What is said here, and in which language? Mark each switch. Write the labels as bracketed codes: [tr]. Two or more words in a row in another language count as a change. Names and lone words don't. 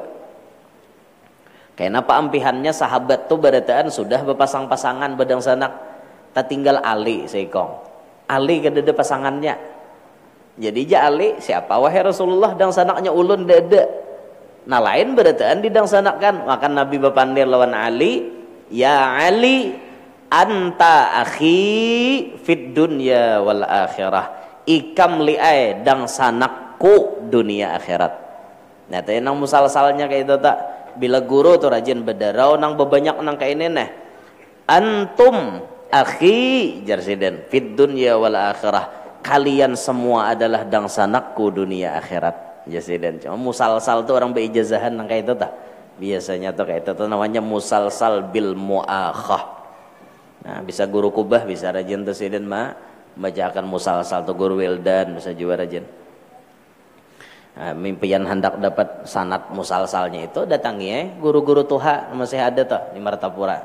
[bjn] Kenapa ampihannya sahabat tuh berataan sudah berpasang-pasangan bedangsanak, tak tinggal Ali seikong. Ali kedede pasangannya. Jadi ja Ali siapa wahai Rasulullah dangsanaknya ulun dede. Nah lain berataan didangsanakan, maka Nabi bapandir lawan Ali, [ar] يا علي أنت أخي في الدنيا والآخرة, [bjn] ikam li'ai dangsanakku dunia akhirat. Nah tadi nang musal-salnya kayak itu tak, bila guru tuh rajin bedarau nang bebanyak nang kayak ini nah, [ar] أنتم أخي jarsiden في الدنيا والآخرة, [bjn] kalian semua adalah dangsanakku dunia akhirat jarsiden. Cuma musal-sal tuh orang berijazahan nang kayak itu tak, biasanya tuh kayak itu tuh namanya [ar] المسلسل بالمؤاخاة. [bjn] Nah bisa guru kubah bisa rajin tuh sidin mah bacakan musal-sal tuh guru wildan bisa juga rajin. Nah, mimpian hendak dapat sanad musal-salnya itu datangi guru-guru tuha masih ada tuh di Martapura.